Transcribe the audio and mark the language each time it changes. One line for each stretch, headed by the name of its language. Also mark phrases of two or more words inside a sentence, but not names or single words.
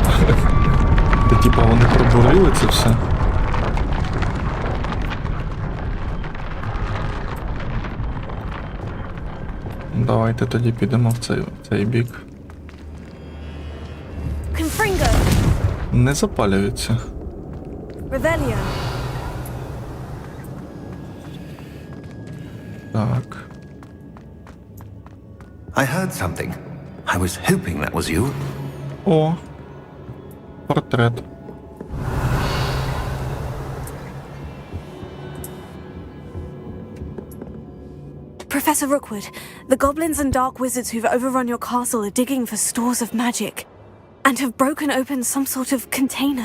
Ukrainian: Та типа вони пробурили це все. Давайте тоді підемо в цей бік.
English: Confringo.
Ukrainian: Не запалюється.
English: Revelio.
Ukrainian: Так.
English: I heard something. I was hoping that was you.
Ukrainian: О, портрет.
English: Professor Rookwood, the goblins and dark wizards who've overrun your castle are digging for stores of magic and have broken open some sort of container.